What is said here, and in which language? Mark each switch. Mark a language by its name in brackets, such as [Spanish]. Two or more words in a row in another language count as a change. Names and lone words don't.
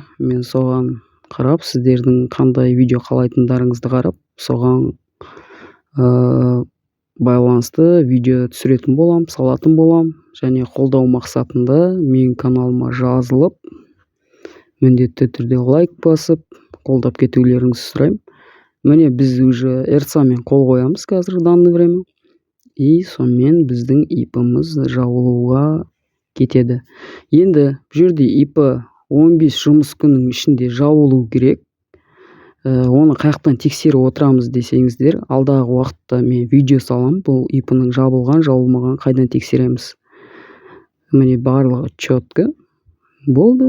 [Kazakh] Мен соған қарап, сіздердің қандай видео қалайтындарыңызды қарап, соған байланысты видео түсіретін болам, салатын болам. Және қолдау мақсатында мен каналыма жазылып, міндетті түрде лайк басып, қолдап кетулеріңізді сұраймын. Міне біз уже ERSA-мен қол қоямыз қазір [Russian] данный время. [Kazakh] И сонымен біздің IP-мыз жабылуға кетеді. Енді бұл жерде IP 15 жұмыс күннің ішінде жабылу керек. Оны қаяқтан тексеріп отырамыз десеңіздер, алдағы уақытта мен видео салам. Бұл IP-ның жабылған, жабылмаған қайдан тексереміз. Міне барлығы четко болды.